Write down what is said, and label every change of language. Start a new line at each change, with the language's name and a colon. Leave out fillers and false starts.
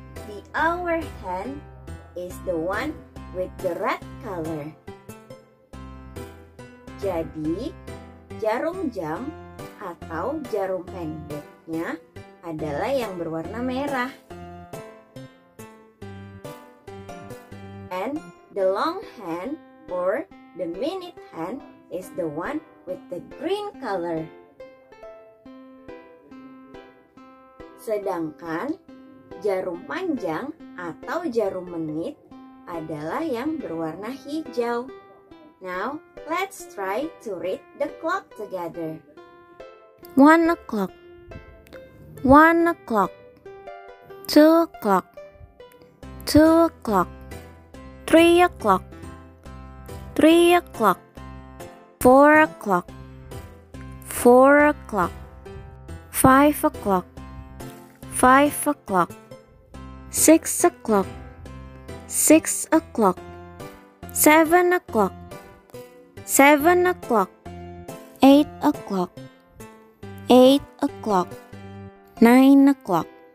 English: The hour hand is the one with the red color.
Indonesian: Jadi, jarum jam atau jarum pendeknya adalah yang berwarna merah.
English: And the long hand or the minute hand is the one with the green color.
Indonesian: Sedangkan jarum panjang atau jarum menit adalah yang berwarna hijau.
English: Now, let's try to read the clock together. 1 o'clock, 1 o'clock, 2 o'clock, 2 o'clock, 3 o'clock, 3 o'clock, 4 o'clock, 4 o'clock, 5 o'clock, 5 o'clock, 6 o'clock, 6 o'clock, 7 o'clock, 7 o'clock, 8 o'clock, 8 o'clock, 9 o'clock,